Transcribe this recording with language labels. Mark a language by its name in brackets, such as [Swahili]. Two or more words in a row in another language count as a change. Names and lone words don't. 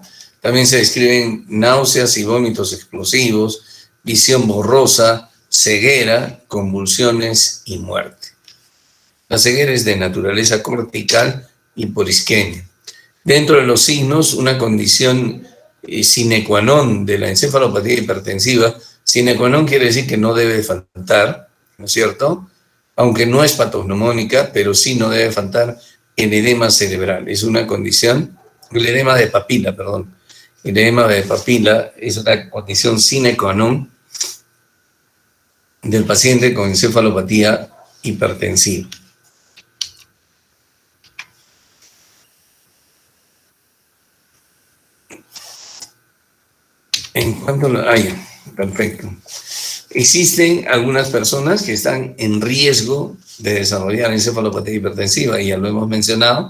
[Spanish] También se describen náuseas y vómitos explosivos, visión borrosa, ceguera, convulsiones y muerte. La ceguera es de naturaleza cortical y por isquemia. Dentro de los signos, una condición [Latin] sine qua non [Spanish] de la encefalopatía hipertensiva, [Latin] sine qua non [Spanish] quiere decir que no debe faltar, ¿no es cierto?, aunque no es patognomónica, pero sí no debe faltar el edema cerebral. Es una condición, el edema de papila, perdón. El edema de papila es una condición [Latin] sine qua non [Spanish] del paciente con encefalopatía hipertensiva. En cuanto a perfecto. Existen algunas personas que están en riesgo de desarrollar encefalopatía hipertensiva, y ya lo hemos mencionado.